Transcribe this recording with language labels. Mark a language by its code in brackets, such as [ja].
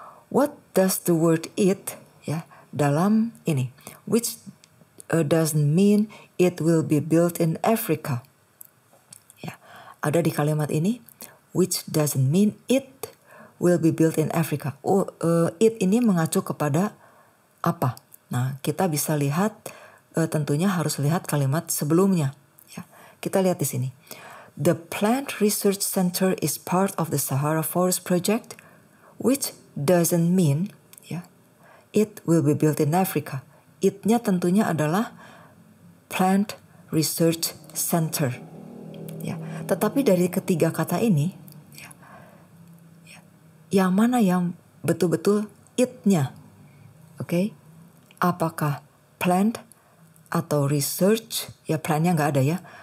[en] What does the word it, ya, [id] dalam ini, [en] which doesn't mean it will be built in Africa. [id] Ya, ada di kalimat ini, [en] which doesn't mean it will be built in Africa. [id] It ini mengacu kepada apa? Nah, kita bisa lihat, tentunya harus lihat kalimat sebelumnya. Ya, kita lihat di sini. [en] The Plant Research Center is part of the Sahara Forest Project, which doesn't mean, ya, it will be built in Africa. [id] It-nya tentunya adalah Plant Research Center. Ya, tetapi dari ketiga kata ini, yang mana yang betul-betul it-nya? Oke, apakah plant atau research? Ya, plant-nya nggak ada ya.